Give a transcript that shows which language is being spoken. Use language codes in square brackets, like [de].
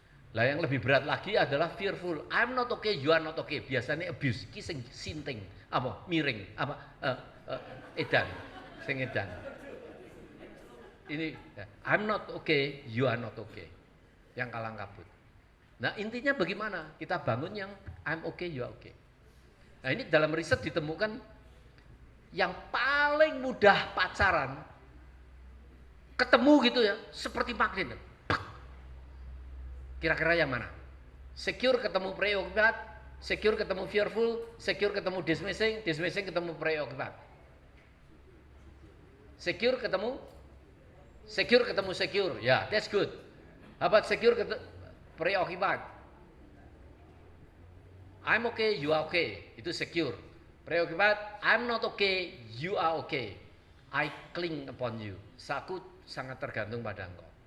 [id] Lah yang lebih berat lagi adalah fearful. [en] I'm not okay, you are not okay. [id] Biasanya abuse, ki sing sinting, apa miring, apa edan, sing edan. [en] Ini I'm not okay, you are not okay. [id] Yang kalang kabut. Nah intinya bagaimana? Kita bangun yang [en] I'm okay, you are okay. [id] Nah ini dalam riset ditemukan yang paling mudah pacaran, ketemu gitu ya, seperti magnet. Kira-kira yang mana? Secure ketemu preoccupied, secure ketemu fearful, secure ketemu dismissing, dismissing ketemu preoccupied. Secure ketemu secure. Ya, [en] that's good. How about secure ketemu preoccupied? I'm okay, you are okay. Itu secure. Preoccupied, I'm not okay, you are okay. I cling upon you. [id] Aku sangat tergantung pada engkau.